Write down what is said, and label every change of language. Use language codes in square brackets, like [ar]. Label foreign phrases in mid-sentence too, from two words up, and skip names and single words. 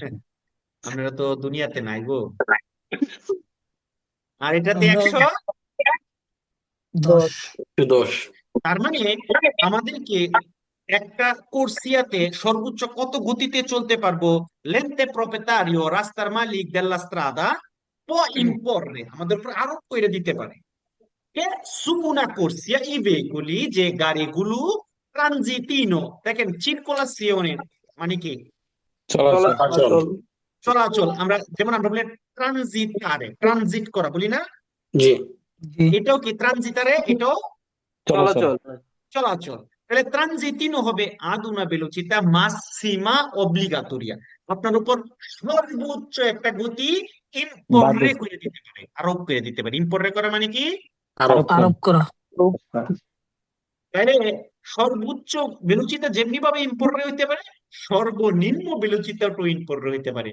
[bn] আপনারা তো দুনিয়াতে নাই গো। আর এটাতে আমরা 100। 10 10 তার মানে আমাদেরকে একটা কোর্সিয়াতে সর্বোচ্চ কত গতিতে চলতে পারবো, [it] l'ente proprietario, [bn] রাস্তার মালিক [it] della strada può imporre, [bn] আমাদের উপর আরোপ করে দিতে পারে [it] che su una corsia i veicoli, [bn] যে গাড়িগুলো ট্রানজিটিনো, দেখেন চিরকোলাসিওনে মানে কি? চলাচল অচল চলাচল। আমরা যেমন আমরা বলি ট্রানজিটারে, ট্রানজিট করা বলি না? জি জি এটাও কি ট্রানজিটারে, এটাও চলাচল চলাচল। তাহলে ট্রানজিটিনো হবে [it] ad una velocità massima obbligatoria, [bn] আপনার উপর সর্বোচ্চ একটা গতি ইম্পোর্রে করে দিতে পারে, আরোপ করে দিতে পারে। ইম্পোর্রে করা মানে কি? আরো আরোপ করা তাহলে সর্বোচ্চ বেলুচিতা যেমনি ভাবে ইম্পোর্টে হইতে পারে, সর্বনিম্ন বেলুচিতাও ইম্পোর্টে হইতে পারে।